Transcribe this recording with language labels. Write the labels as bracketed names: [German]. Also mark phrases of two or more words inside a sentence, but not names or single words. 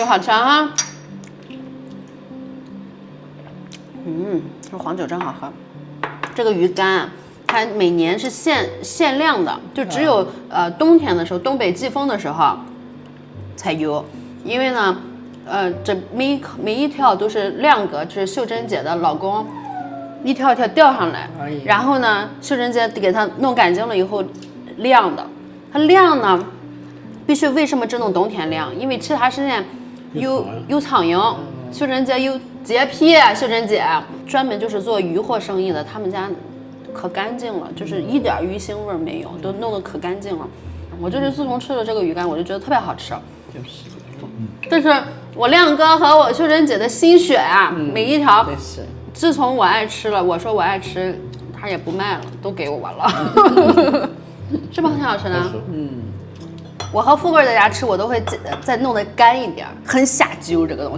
[Chinese] 又好吃哈。這黃酒真好喝。這個魚乾，它每年是限量的，就只有冬天的時候，東北季風的時候才有。因為呢，這每一條都是亮哥，就是秀珍姐的老公，一條一條釣上來，然後呢，秀珍姐給它弄乾淨了以後晾的。它晾呢，必須為什麼只能冬天晾？因為其他時間有蒼蠅，秀珍姐有潔癖，秀珍姐專門就是做魚貨生意的，他們家可乾淨了，就是一點魚腥味沒有，都弄得可乾淨了。我就是自從吃了這個魚乾，我就覺得特別好吃。這是我亮哥和我秀珍姐的心血啊，每一條。自從我愛吃了，我說我愛吃，他也不賣了，都給我了，是不是很好吃呢？我和富貴在家吃，我都會再弄得乾一點，很下酒這個東西。